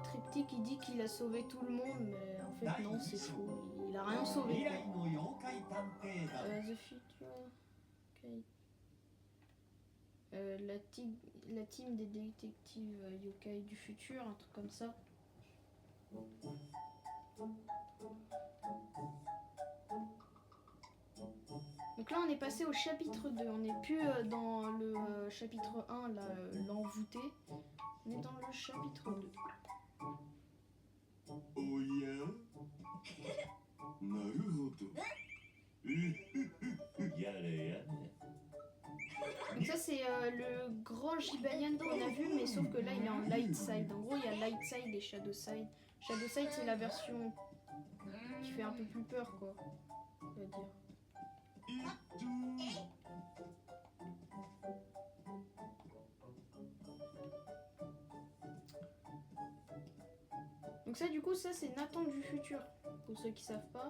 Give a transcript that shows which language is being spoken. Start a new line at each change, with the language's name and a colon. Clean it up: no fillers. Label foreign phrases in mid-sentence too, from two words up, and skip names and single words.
French: Triptyque il dit qu'il a sauvé tout le monde, mais en fait non c'est faux, il a rien sauvé
Japanese: 未
French: quoi.
Japanese: 来の妖怪探偵団。
English: The Future...
French: Ok. La team des détectives yokai du futur, un truc comme ça. Donc là on est passé au chapitre 2, on n'est plus dans le chapitre 1, là, l'envoûté. On est dans le chapitre 2.
Japanese: おやなるほど。やれやれ。
French: Donc ça c'est le grand Gibanian qu'on a vu, mais sauf que là il est en light side. En gros il y a light side et shadow side. Shadow side c'est la version qui fait un peu plus peur quoi, on va dire. Donc ça du coup ça c'est Nathan du futur, pour ceux qui savent pas.